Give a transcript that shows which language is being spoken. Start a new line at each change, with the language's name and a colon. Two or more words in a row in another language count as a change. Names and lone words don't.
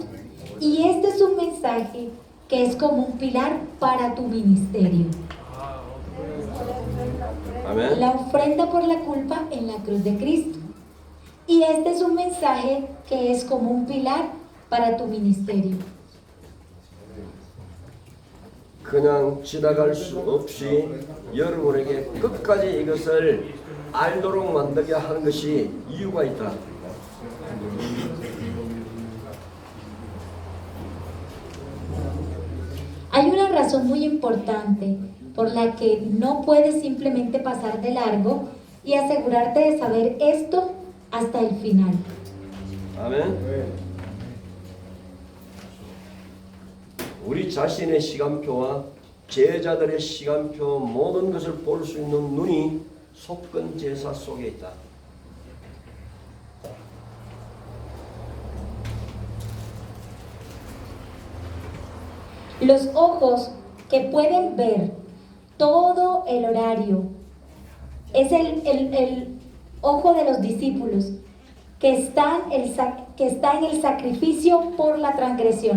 Spanish: Y este es un mensaje que es como un pilar para tu ministerio.
Korean: 아멘.
Spanish: La ofrenda por la culpa en la cruz de Cristo. Y este es un mensaje que es como un pilar para tu ministerio.
Korean: 그냥 지나갈 수 없이 여러분에게 끝까지 이것을 알도록 만들게 하는 것이 이유가 있다.
Spanish: Hay una razón muy importante por la que no puedes simplemente pasar de largo y asegurarte de saber esto hasta el final.
Korean: 아멘. 우리 자신의 시간표와 제자들의 시간표 모든 것을 볼 수 있는 눈이 속건 제사 속에 있다.
Spanish: Los ojos que pueden ver todo el horario es el ojo de los discípulos que está en el sacrificio por la transgresión.